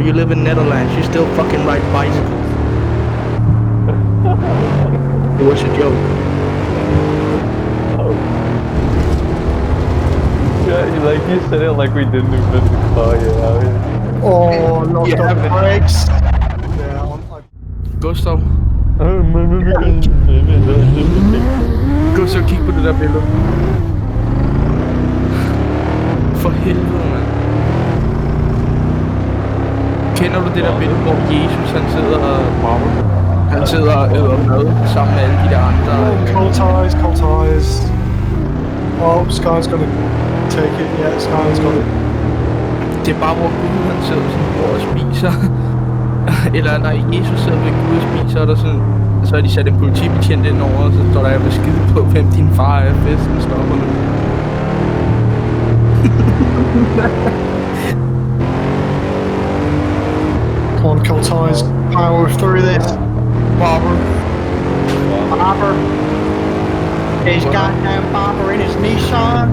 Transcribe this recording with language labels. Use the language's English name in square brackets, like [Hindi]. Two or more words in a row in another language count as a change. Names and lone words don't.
[English] You live in Netherlands. You still fucking ride bicycles. It was a joke. Oh. You said it like we didn't invent the car yet. Out here. Oh, locked Yeah, on but- brakes. Yeah, Gustav, Gustav, [Danish] Gustav, kig på det der billede. For helvede, mand. Kender du det der billede, hvor Jesus han sidder og han sidder og æder mad sammen med alle de der andre? [English] cold tires, cold tires. Oh, Sky's gonna take it. Yeah, Sky's got it. [Danish] Det er bare, hvor Gud han sidder sådan hvor og spiser. Eller nej, Jesus sidder ved Gud og spiser, og der sådan, så har de sat en politibetjent ind over, og så står der, jeg vil skide på, hvem din far er, festen stopper nu. [English] Come on, cold tires. Power through this. Barber. He's goddamn Barber in his Nissan.